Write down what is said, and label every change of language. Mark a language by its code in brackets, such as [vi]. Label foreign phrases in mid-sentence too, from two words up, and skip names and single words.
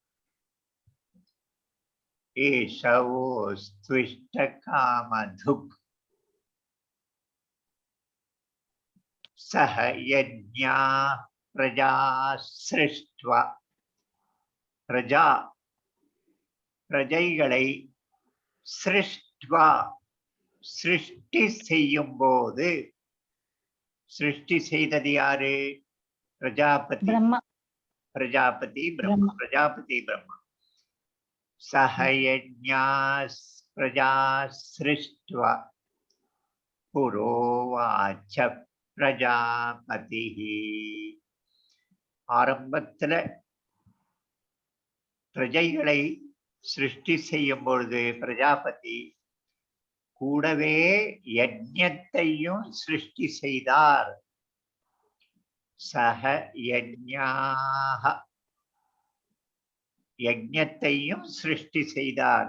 [sa] एषवोस्त्विष्टकामधुक् सह यज्ञा प्रजा सृष्ट्वा प्रजा प्रजैகளை सृष्ट्वा [ta] சிருஷ்டி செய்யும்போது சிருஷ்டி செய்தது யாரு? [sa] प्रजापति ब्रह्मा प्रजापति ब्रह्मा प्रजापति ब्रह्मा सहयज्ञा प्रजा सृष्ट्वा पुरोवाच प्रजापतिः। [ta] ஆரம்பத்துல பிரஜைகளை சிருஷ்டி செய்யும் பொழுது பிரஜாபதி கூடவே யஜ்ஞத்தையும் சிருஷ்டி செய்தார். [sa] सह यज्ञाः [ta] யஜ்ஞத்தையும் சிருஷ்டி செய்தார்.